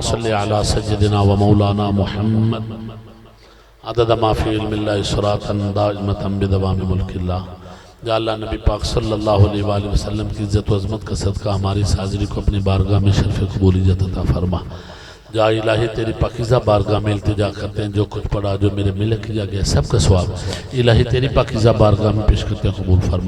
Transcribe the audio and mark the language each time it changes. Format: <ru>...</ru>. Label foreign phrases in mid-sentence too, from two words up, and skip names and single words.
<ar>صل على سيدنا ومولانا محمد عدد ما في علم الله صراطا دائمة بدوام ملک اللہ.</ar> <ur>یا اللہ نبی پاک</ur> <ar>صلی اللہ علیہ وآلہ وسلم</ar> <ur>کی عزت و عظمت کا صدقہ ہماری حاضری کو اپنی بارگاہ میں شرف قبولیت عطا فرما. جا الہی تیری پاکیزہ بارگاہ میں التجا کرتے ہیں جو کچھ پڑھا جو میرے ملک کیا گیا سب کا ثواب الہی تیری پاکیزہ بارگاہ میں پیش کرتے ہیں قبول فرما.</ur>